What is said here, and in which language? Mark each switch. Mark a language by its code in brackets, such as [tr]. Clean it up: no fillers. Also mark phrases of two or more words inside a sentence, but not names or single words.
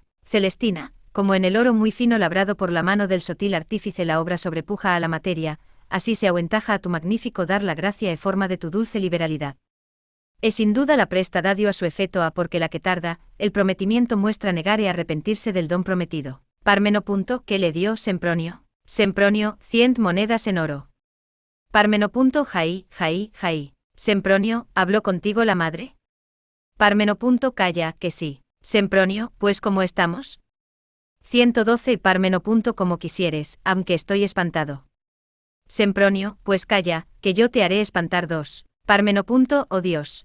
[es] Celestina, como en el oro muy fino labrado por la mano del sotil artífice la obra sobrepuja a la materia, así se aventaja a tu magnífico dar la gracia e forma de tu dulce liberalidad. Es sin duda la presta dádiva su efecto a porque la que tarda, el prometimiento muestra negar y arrepentirse del don prometido. Parmeno. ¿Qué le dio Sempronio? Sempronio, 100 monedas en oro. Parmeno. Jaí. Sempronio, ¿habló contigo la madre? Parmeno. Calla, que sí. Sempronio, pues ¿cómo estamos? 112 Parmeno. Como quisieres, aunque estoy espantado. Sempronio, pues calla, que yo te haré espantar. 2. Parmeno. Oh Dios.